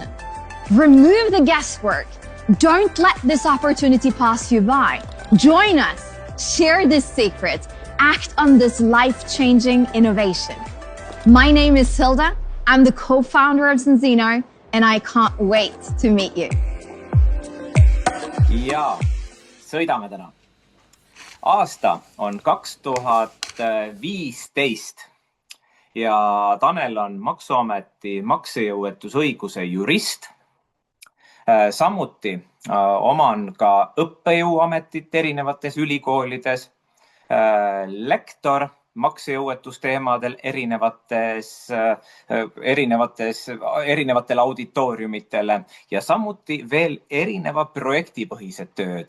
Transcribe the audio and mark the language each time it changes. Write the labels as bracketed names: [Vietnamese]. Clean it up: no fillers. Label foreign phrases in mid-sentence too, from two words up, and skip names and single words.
[English] Remove the guesswork. Don't let this opportunity pass you by. Join us. Share this secret. Act on this life-changing innovation. My name is Hilda. I'm the co-founder of Zenzino, and I can't wait to meet you. [Estonian] Ja, sõidame täna. Aasta on 2015 ja Tanel on Maksuameti maksejõuetusõiguse jurist. Samuti oman ka õppejõuametit erinevates ülikoolides, lektor maksejõuetusteemadel erinevatel auditooriumitele ja samuti veel erineva projektipõhised tööd.